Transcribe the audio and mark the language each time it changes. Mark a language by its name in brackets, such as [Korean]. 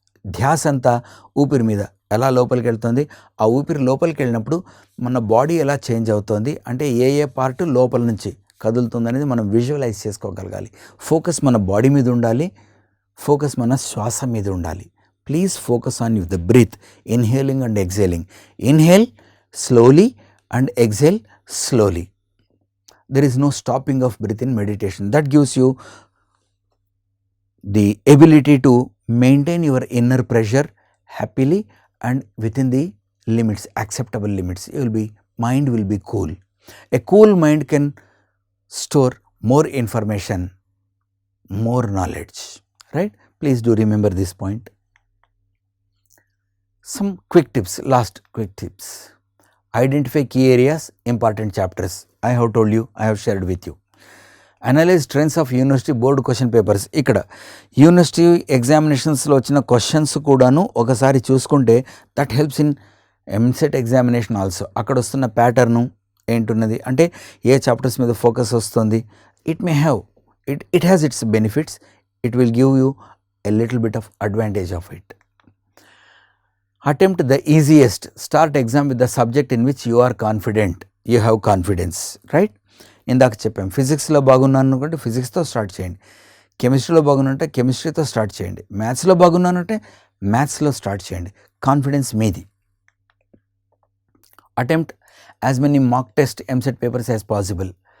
[Telugu] ధ్యాస అంతా ఊపిరి మీద ఎలా లోపలికి వెళ్తుంది, ఆ ఊపిరి లోపలికి వెళ్ళినప్పుడు మన బాడీ ఎలా చేంజ్ అవుతుంది, అంటే ఏ ఏ పార్ట్ లోపల నుంచి కదులుతుంది అనేది మనం విజువలైజ్ చేసుకోగలగాలి. ఫోకస్ మన బాడీ మీద ఉండాలి, ఫోకస్ మన శ్వాస మీద ఉండాలి. [English] Please focus on the breath, inhaling and exhaling. Inhale slowly and exhale slowly. There is no stopping of breath in meditation. That gives you the ability to maintain your inner pressure happily and within the limits, acceptable limits. Mind will be cool. A cool mind can store more information, more knowledge, right? Please do remember this point. Some quick tips, last quick tips. Identify key areas, important chapters. I have told you, I have shared with you. Analyze trends of university board question papers. [Telugu] ఇక్కడ university ఎగ్జామినేషన్స్లో వచ్చిన questions కూడాను ఒకసారి చూసుకుంటే [English] That helps in EAMCET examination also. [Telugu] అక్కడ వస్తున్న pattern ఏంటున్నది, అంటే ఏ chapters మీద focus వస్తుంది. [English] It has its benefits. It will give you a little bit of advantage of it. Attempt the easiest. Start exam with the subject in which you are confident. You have confidence, right? [Telugu] ఇందాక చెప్పాం, ఫిజిక్స్లో బాగున్నాను అనుకుంటే ఫిజిక్స్తో start చేయండి, కెమిస్ట్రీలో బాగున్నంటే కెమిస్ట్రీతో start చేయండి, మ్యాథ్స్లో బాగున్నానంటే మ్యాథ్స్లో స్టార్ట్ చేయండి. కాన్ఫిడెన్స్ మీది. [English] Attempt as many mock test EAMCET papers as possible.